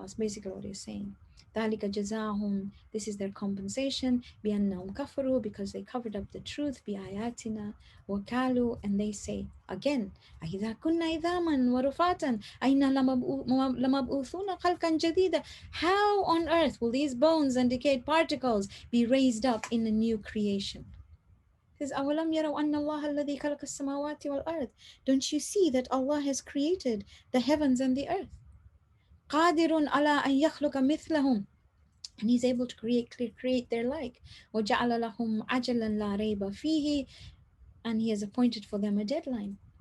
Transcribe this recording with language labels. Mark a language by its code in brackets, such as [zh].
[en] That's basically what he's saying. [ar] ذَلِكَ جَزَاهُمْ, [en] this is their compensation, [ar] بِأَنَّهُمْ كَفَرُوا, [en] because they covered up the truth, [ar] بِآيَاتِنَا وَكَالُوا, [en] and they say again, [ar] أَإِذَا كُنَّا إِذَامًا وَرُفَاتًا أَإِنَّا لَمَبْعُوثُونَ خَلْقًا جَدِيدًا. [en] How on earth will these bones and decayed particles be raised up in a new creation? Says, [ar] أَوَلَمْ يَرَوْا أَنَّ اللَّهَ الَّذِي خَلَقَ السَّمَاوَاتِ وَالْأَرْضِ. [en] Don't you see that Allah has created the heavens and the earth? [ar] قَادِرٌ عَلَىٰ أَن يَخْلُقَ مِثْلَهُم. [en] And He's able to create their like. [ar] وَجَعَلَ لَهُمْ عَجَلًا لَا رَيْبَ فِيهِ. [en] And He has appointed for them a deadline.